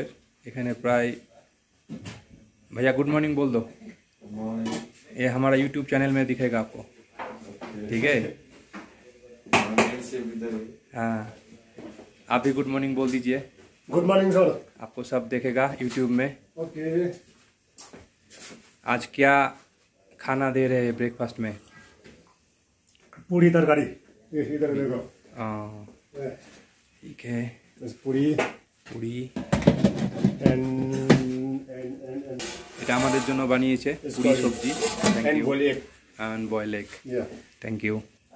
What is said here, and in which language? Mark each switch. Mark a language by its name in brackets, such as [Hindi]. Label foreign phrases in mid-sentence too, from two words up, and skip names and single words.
[Bangla] এখানে প্রায়, [Hindi] भैया [English] good morning [Hindi] बोल दो। ये हमारा YouTube चैनल में दिखेगा आपको, ठीक है? हाँ, आप भी [English] good morning [Hindi] बोल दीजिए। [English] good morning sir. [Hindi] आपको सब देखेगा YouTube में। ओके। आज क्या खाना दे रहे हैं ब्रेकफास्ट में? पूरी तरकारी इधर देखो। ठीक है, पूरी পুরি एंड [Bangla] এটা আমাদের জন্য বানিয়েছে পুরি সবজি। [English] thank you. boiled egg. and boiled egg. Yeah. Thank you.